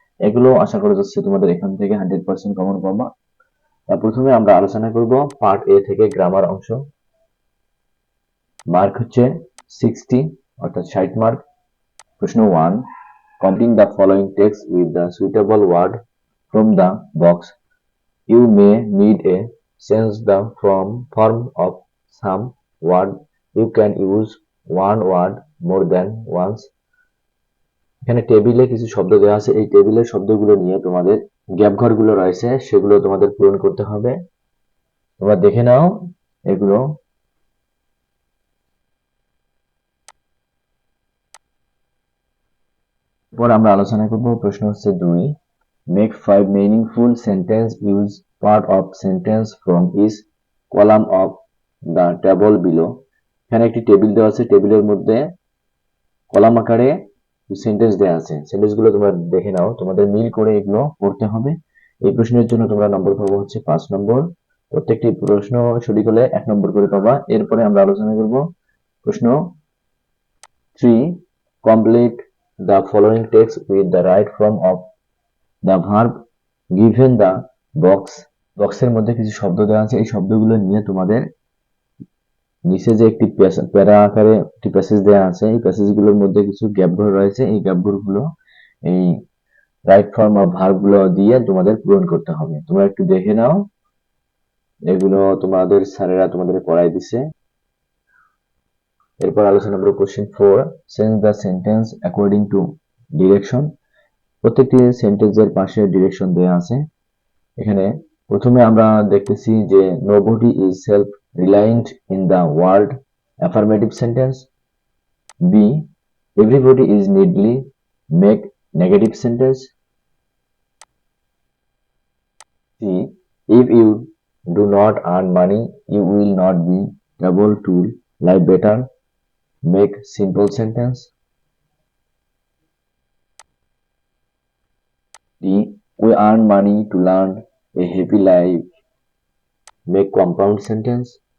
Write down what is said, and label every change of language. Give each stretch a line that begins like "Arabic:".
Bangla: এগুলো আশা করা যাচ্ছে তোমাদের এখান থেকে 100% কমন পাবা। প্রথমে আমরা আলোচনা করব পার্ট এ থেকে গ্রামার অংশ। মার্ক হচ্ছে 60 অর্থাৎ 60 মার্ক। প্রশ্ন 1,
English: Complete the following text with the suitable word from the box. You may need a change the form of some word. You can use one word more than once.
Bangla: এখানে টেবিলে কিছু শব্দ দেওয়া আছে, এই টেবিলের শব্দগুলো নিয়ে তোমাদের গ্যাপ ঘরগুলো রয়েছে সেগুলো তোমাদের পূরণ করতে হবে। তোমরা দেখে নাও এগুলো। এরপর আমরা আলোচনা করব প্রশ্ন হচ্ছে 2,
English: make 5 meaningful sentence, use part of sentence from each column of the table below.
Bangla: এখানে একটি টেবিল দেওয়া আছে, টেবিলের মধ্যে কলাম আকারে সেন্টেন্স দেওয়া আছে, সেন্টেন্সগুলো তোমরা দেখে নাও, তোমাদের মিল করে এগুলো পড়তে হবে। এই প্রশ্নের জন্য তোমরা নম্বর পাবো হচ্ছে 5 নম্বর। প্রত্যেকটি প্রশ্ন সঠিক হলে 1 নম্বর করে পাবা। এরপরে আমরা আলোচনা করব প্রশ্ন 3,
English: complete the following text with the right form of the verb given the box.
Bangla: বক্সের মধ্যে কিছু শব্দ দেওয়া আছে, এই শব্দগুলো নিয়ে তোমাদের নিচে যে একটি প্যারা আকারে একটি প্যাসেজ দেওয়া আছে, এই প্যাসেজগুলোর মধ্যে কিছু গ্যাপ ঘর রয়েছে, এই গ্যাপ ঘরগুলো এই রাইট ফর্ম অফ ভার্ব গুলো দিয়ে তোমাদের পূরণ করতে হবে। তোমরা একটু দেখে নাও, এগুলো তোমাদের স্যারেরা তোমাদের পড়াই দিছে। এরপর আলোচনা করব
English: Question 4, change the sentence according to direction.
Bangla: প্রত্যেকটি সেন্টেন্সের পাশে ডিরেকশন দেওয়া আছে। এখানে প্রথমে আমরা দেখতেছি যে
English: nobody is self reliant in the world,
Bangla: affirmative sentence.
English: B, everybody is needy, make negative sentence. C, if you do not earn money you will not be able to live better, make simple sentence. D, we earn money to learn a happy life, make compound sentence.